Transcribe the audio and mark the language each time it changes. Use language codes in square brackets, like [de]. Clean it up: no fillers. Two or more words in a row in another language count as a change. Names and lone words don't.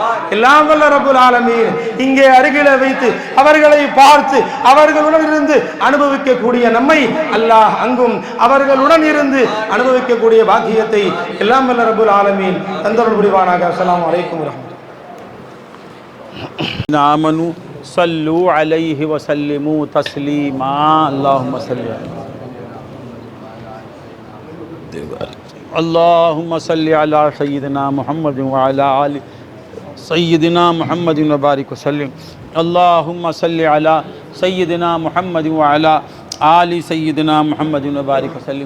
[ta] எல்லாம் வல்ல [ar] رب العالمين [ta] இங்கே அருகிலே வைத்து அவர்களை பார்த்து அவர்களுடன் இருந்து அனுபவிக்கக்கூடிய நம்மை அல்லாஹ் அங்கும் அவர்களுடன் இருந்து அனுபவிக்கக்கூடிய பாக்கியத்தை எல்லாம் வல்ல [ar] رب العالمين [ta] தந்தருள் புரிவானாக. [ar] السلام عليكم ورحمة الله. آمنوا صلوا عليه وسلموا تسليما. اللهم صل اللهم صل على سيدنا محمد وعلى آل سيدنا محمد وبارك وسلم. اللهم صل على سيدنا محمد وعلى آل سيدنا محمد وبارك وسلم.